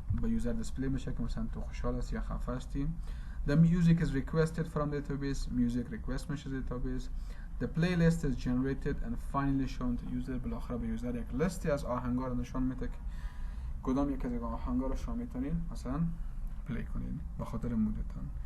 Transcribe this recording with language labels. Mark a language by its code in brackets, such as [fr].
[fa] به یوزر دیسپلی میشه که مثلا تو خوشحال هستی یا خفه هستی. [en] The music is requested from database. Music request [fa] میشه [en] database. The playlist is generated and finally shown to user. [fa] بالاخره به یوزر یک لیستی از آهنگا رو نشون میده که کدام یک از آهنگا رو شما میتونین مثلا پلی کنین به خاطر مودتون.